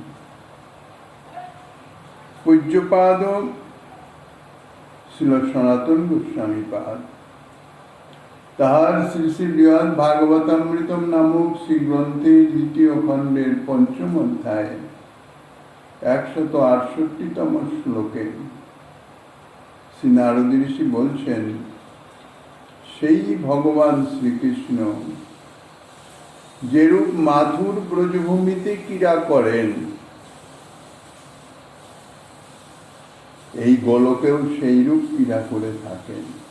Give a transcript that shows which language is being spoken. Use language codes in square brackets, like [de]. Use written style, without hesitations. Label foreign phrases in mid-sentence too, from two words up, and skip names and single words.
[bn] পূজ্যপাদ শ্রীল সনাতন গোস্বামী পাদ তাহার শ্রী শ্রী বৃহদ ভাগবতামৃতম নামক শ্রী গ্রন্থে দ্বিতীয় খণ্ডের পঞ্চম অধ্যায় 168তম শ্লোকে শ্রী নারদ ঋষি बोलছেন সেই ভগবান শ্রীকৃষ্ণ যেরূপ মাথুর ব্রজভূমিতে ক্রীড়া করেন এই গোলকেও সেইরূপ ক্রীড়া করে থাকেন।